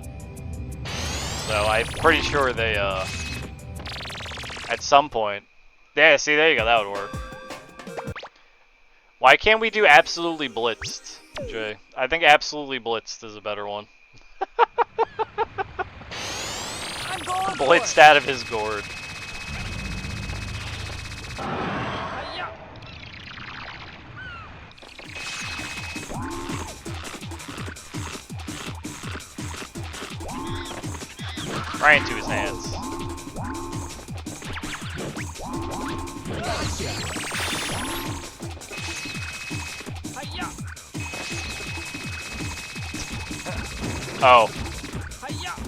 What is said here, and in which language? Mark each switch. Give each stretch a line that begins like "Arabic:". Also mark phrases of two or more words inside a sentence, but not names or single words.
English: So, I'm pretty sure they, at some point... Yeah, see, there you go, that would work. Why can't we do Absolutely Blitzed, Jay? I think Absolutely Blitzed is a better one. I'm going for Blitzed it! out of his gourd. Hi-ya! Right into his hands. Gotcha! Hi-ya! Oh. Hi-ya!